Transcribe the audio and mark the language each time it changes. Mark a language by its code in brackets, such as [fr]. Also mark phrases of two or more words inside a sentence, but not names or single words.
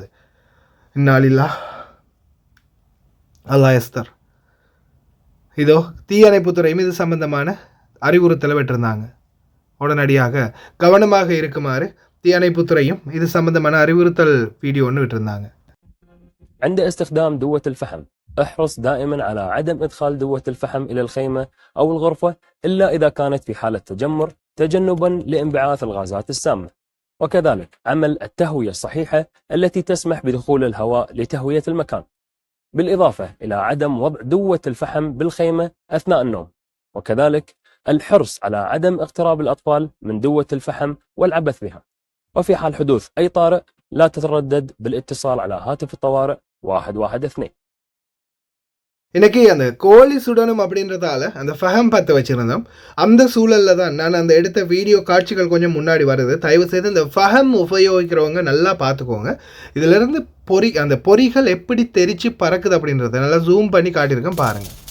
[ta] இன்னாலில்லா அல்லாஹ் எஸ்தர். இதோ தீயணைப்புத்துறையும் இது சம்பந்தமான அறிவுறுத்தலை விட்டிருந்தாங்க. உடனடியாக கவனமாக இருக்குமாறு தீயணைப்புத்துறையும் இது சம்பந்தமான அறிவுறுத்தல் வீடியோ ஒன்று விட்டிருந்தாங்க. [ar] عند استخدام دوة الفحم احرص دائما على عدم إدخال دوة الفحم إلى الخيمة أو الغرفة إلا إذا كانت في حالة تجمر تجنبا لانبعاث الغازات السامة، وكذلك عمل التهوية الصحيحة التي تسمح بدخول الهواء لتهوية المكان، بالإضافة إلى عدم وضع دوة الفحم بالخيمة أثناء النوم، وكذلك الحرص على عدم اقتراب الأطفال من دوة الفحم والعبث بها. وفي حال حدوث أي طارئ لا تتردد بالاتصال على هاتف الطوارئ 112. [ta] இன்னைக்கு அந்த கோழி சுடணும் அப்படின்றதால அந்த ஃபஹம் பற்ற வச்சுருந்தோம். அந்த சூழலில் தான் நான் அந்த எடுத்த வீடியோ காட்சிகள் கொஞ்சம் முன்னாடி வருது. தயவு செய்து இந்த ஃபஹம் உபயோகிக்கிறவங்க நல்லா பார்த்துக்கோங்க. இதிலிருந்து அந்த பொறிகள் எப்படி தெரித்து பறக்குது அப்படின்றத நல்லா ஜூம் பண்ணி காட்டியிருக்கேன் பாருங்கள்.